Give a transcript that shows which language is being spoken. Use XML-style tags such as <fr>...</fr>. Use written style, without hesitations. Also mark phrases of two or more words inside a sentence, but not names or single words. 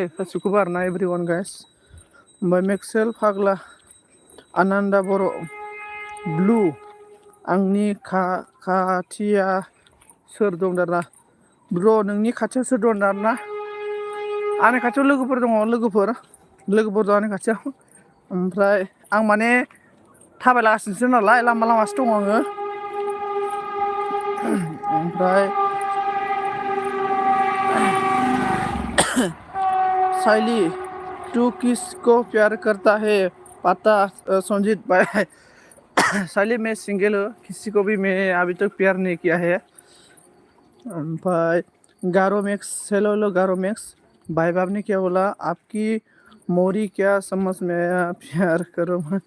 <brx>गासिखौबो आरोना</brx> <en>everyone guys</en> <brx>ओमफ्राय मेक्सेल फाग्ला आनान्दा बर' ब्लु आंनि खाथिया सोर दं दाना ब्र नोंनि खाथियाव सोर दं दाना आंनि खाथियाव लोगोफोर दङ लोगोफोर दं आंनि खाथियाव ओमफ्राय आं माने थाबायलागासिनोसो नालाय लामासो दङ आङो</brx> <hi>ओमफ्राय साइली तू किसको प्यार करता है पता संजीत भाई साइली मैं सिंगल हूँ किसी को भी मैं अभी तक प्यार नहीं किया है ओमफ्राय गारो मैक्स हेलो गारो मैक्स भाई बाप ने क्या बोला आपकी मोरी क्या समझ में आया प्यार करो</hi>